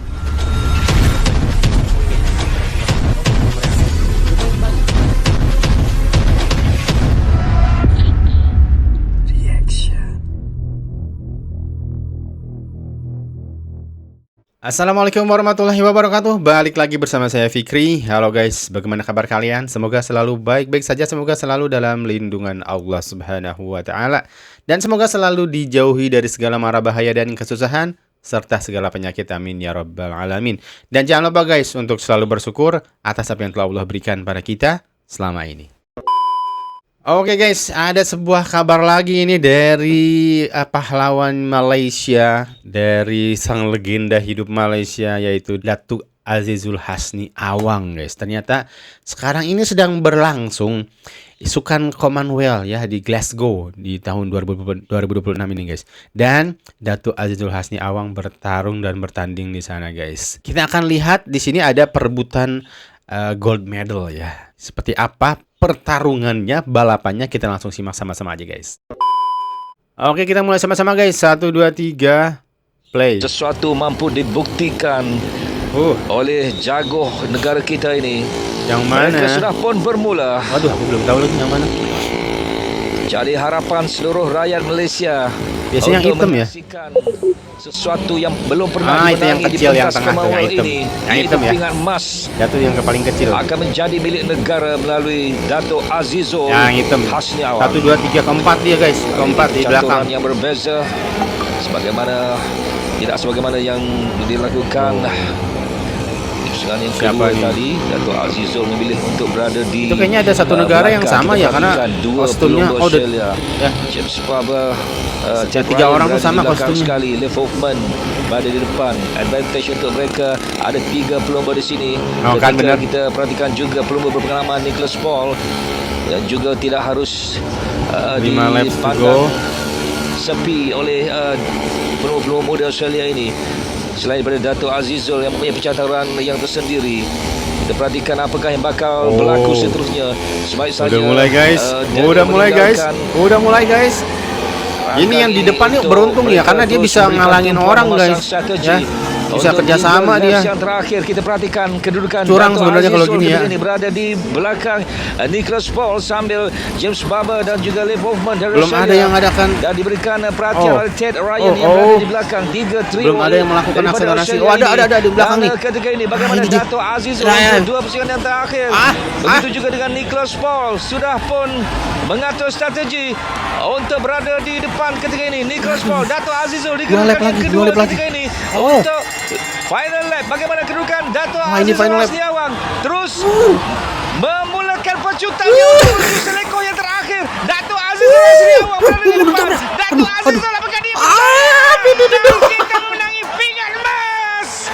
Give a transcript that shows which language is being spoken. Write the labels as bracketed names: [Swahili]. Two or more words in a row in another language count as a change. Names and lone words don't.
[Arabic] السلام عليكم ورحمة الله وبركاته. [Indonesian] Balik lagi bersama saya Fikri. Halo guys, bagaimana kabar kalian? Semoga selalu baik-baik saja. Semoga selalu dalam lindungan Allah [Arabic] سبحانه وتعالى. [Indonesian] Dan semoga selalu dijauhi dari segala mara bahaya dan kesusahan serta segala penyakit, [Arabic] آمين يا رب العالمين. [Indonesian] Dan jangan lupa guys untuk selalu bersyukur atas apa yang telah Allah berikan pada kita selama ini. Oke guys, ada sebuah kabar lagi ini dari pahlawan Malaysia, dari sang legenda hidup Malaysia yaitu Datuk Azizul Hasni Awang guys. Ternyata sekarang ini sedang berlangsung Sukan Commonwealth ya di Glasgow di tahun 2026 ini guys. Dan Datuk Azizul Hasni Awang bertarung dan bertanding di sana guys. Kita akan lihat di sini ada perebutan [English] gold medal [Indonesian] ya. Seperti apa pertarungannya, balapannya, kita langsung simak sama-sama aja guys. Oke, kita mulai sama-sama guys. 1, 2, 3 play. [Malay] Sesuatu mampu dibuktikan oleh jagoh negara kita ini. Yang mana? Mereka sudah pun bermula. [Indonesian] Waduh, aku belum tahu lagi yang mana. [Malay] Jadi harapan seluruh rakyat Malaysia [Indonesian] biasanya yang hitam ya. [Malay] Sesuatu yang belum pernah [Indonesian] itu yang kecil, yang tengah hitam. Ini, yang hitam ya. [Malay] Pingat emas [Indonesian] Jatuh yang ke paling kecil. [Malay] akan menjadi milik negara melalui Dato' Azizul Hasni Awang. [Indonesian] 1, 2, 3, keempat dia guys. Keempat di belakang. [Malay] Yang berbeza tidak sebagaimana yang dilakukan pusingan yang kedua tadi. Dato' Azizul memilih untuk berada di [Indonesian] itu kayaknya ada satu negara yang sama ya, karena kostumnya James Barber, 3 orang tuh sama kostumnya sekali. [Malay] Lev Hoffman berada di depan. Advantage untuk mereka, ada 3 pelumba di sini. [Indonesian] Kan benar. [Malay] Kita perhatikan juga pelumba berpengalaman Nicholas Paul dan juga tidak harus [English] 5 laps to go [Malay] sepi oleh pelumba muda Australia ini. Selain daripada Dato' Azizul yang mempunyai pencataran yang tersendiri, kita perhatikan apakah yang bakal berlaku seterusnya. Sebaik saja [Indonesian] udah mulai guys. Ini yang di depan nih beruntung ya, karena dia bisa ngalangin orang guys ya. Bisa kerjasama dia. [Malay] Yang terakhir kita perhatikan kedudukan [Indonesian] curang sebenarnya kalau gini ya. [Malay] Ini berada di belakang Nicholas Paul sambil James Barber dan juga Lev Hoffman dari [Indonesian] belum ada yang adakan [Malay] dan diberikan perhatian oleh Ted Ryan yang berada di belakang. 3 trio belum ada yang melakukan akselerasi. [Indonesian] ada di belakang nih. [Malay] Ketika ini bagaimana Dato' Azizul untuk 2 pusingan yang terakhir. Begitu juga dengan Nicholas Paul sudah pun mengatur strategi untuk berada di depan ketika ini. Nicholas Paul, Dato' Azizul di kedudukan kedua ketika ini untuk final lap. Bagaimana kedudukan Dato' Azizul Hasni Awang terus memulakan pecutannya untuk menuju seleko yang terakhir. Dato' Azizul Hasni Awang berada di depan. Dato' Azizul apakah dia dan kita memenangi pinggan emas.